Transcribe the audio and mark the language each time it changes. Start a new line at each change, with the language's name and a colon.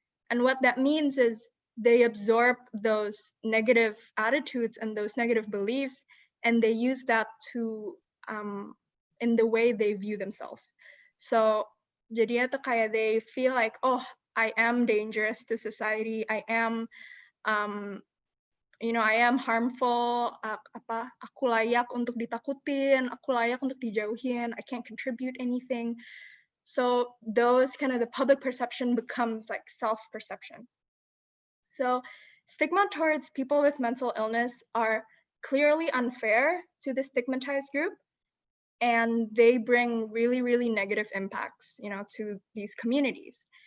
English: And what that means is they absorb those negative attitudes and those negative beliefs, and they use that to in the way they view themselves. So
Indonesian: jadinya tuh kayak
English: they feel like, oh, I am dangerous to society. I am, I am harmful.
Indonesian: Aku layak untuk ditakutin. Aku layak untuk dijauhin.
English: I can't contribute anything. So those kind of the public perception becomes like self-perception. So stigma towards people with mental illness are clearly unfair to the stigmatized group, and they bring really, really negative impacts, to these communities.